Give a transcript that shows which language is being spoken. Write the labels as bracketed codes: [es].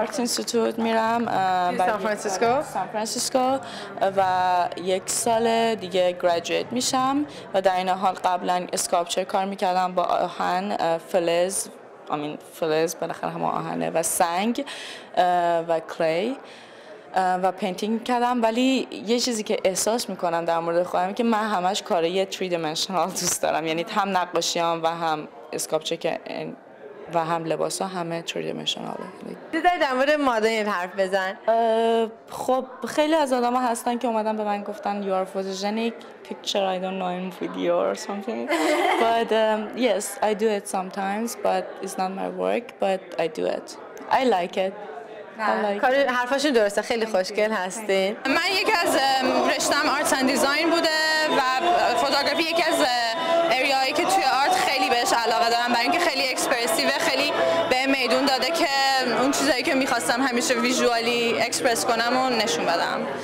[fa] آرت اینستیتوت میرم سان فرانسیسکو و 1 سال دیگه گریجویت میشم و در این حال قبلا اسکالپچر کار میکردم با آهن، فلز بالاخره هم آهنه و سنگ و کلی و پینتینگ کردم، ولی یه چیزی که احساس میکنم در مورد خودم که من همش کارای 3 دیمنشنال دوست دارم، یعنی هم نقاشیام و هم اسکالپچر که و هم لباسا همه 3 دیمنشناله. در مورد مدل حرف بزن. خب خیلی از آدما هستن که اومدن به من گفتن [en] you are photogenic picture I don't know in video or something but yes I do it sometimes but it's not my work but I do it I like it. [fa] کار حرفاشون درسته، خیلی خوشگل هستین. من یکی از رشتم آرتس اند دیزاین بوده و فوتوگرافی یکی از اریایی که توی آرت خیلی بهش علاقه دارم، برای اینکه خیلی اکسپرسیو، خیلی به میدون داده که اون چیزایی که می‌خواستم همیشه ویژوالی اکسپرس کنم و نشون بدم.